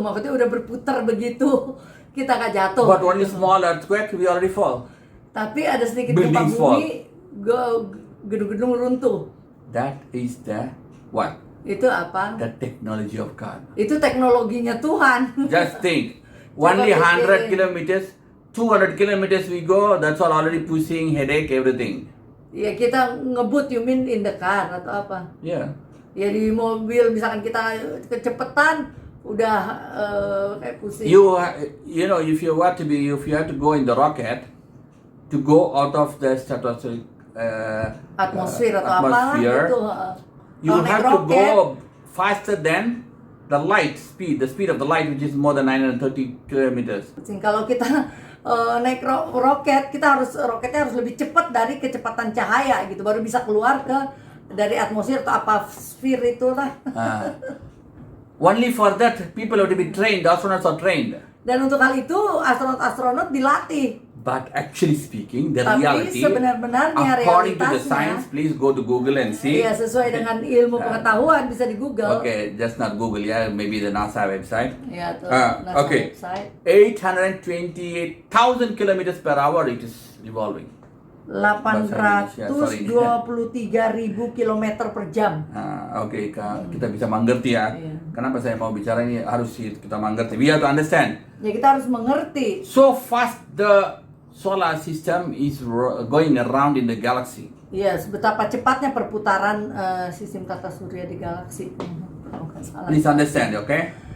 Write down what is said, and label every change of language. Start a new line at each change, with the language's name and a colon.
Indonesian: Maksudnya udah berputar begitu, kita nggak jatuh.
English: But only small earthquake, we already fall.
Indonesian: Tapi ada sedikit gempa
English: Buildings fall.
Indonesian: bumi, gedung-gedung runtuh.
English: That is the what?
Indonesian: Itu apa?
English: The technology of God.
Indonesian: Itu teknologinya Tuhan.
English: Just think,
Indonesian: Coba
English: only 100
Indonesian: pikirin.
English: kilometers, 200 kilometers we go, that's all already pushing, headache, everything.
Indonesian: Ya, kita ngebut,
English: you mean in the car
Indonesian: atau apa?
English: Yeah.
Indonesian: Ya, di mobil misalkan kita kecepatan udah kayak pusing.
English: You know, if you have to go in the rocket to go out of the stratospheric
Indonesian: Atmosfer atau apalah gitu.
English: you
Indonesian: Kalau naik
English: have to
Indonesian: roket,
English: go faster than the light speed, the speed of the light, which is more than 930 kilometers.
Indonesian: kalau kita naik roket, roketnya harus lebih cepat dari kecepatan cahaya gitu, baru bisa keluar dari atmosfer atau apasfer itulah.
English: Only for that, people have to be trained. Astronauts are trained.
Indonesian: Dan untuk hal itu astronot dilatih.
English: But actually speaking, the
Indonesian: Tapi
English: reality,
Indonesian: sebenar-benarnya
English: according to the
Indonesian: realitasnya,
English: science, please go to Google and see.
Indonesian: Iya, sesuai dengan ilmu pengetahuan bisa di Google.
English: Okay, just not Google, yeah, maybe the NASA website.
Indonesian: Ya, atau NASA
English: Okay, website. 828,000 kilometers per hour it is revolving.
Indonesian: 823.000 kilometer per jam. Oke, kita bisa mengerti ya. Iya. Kenapa saya mau bicara ini harus kita mengerti.
English: We have to understand.
Indonesian: Ya, kita harus mengerti.
English: So fast the solar system is going around in the galaxy.
Indonesian: Ya, betapa cepatnya perputaran sistem tata surya di galaksi. Kalau nggak salah.
English: Please understand, okay?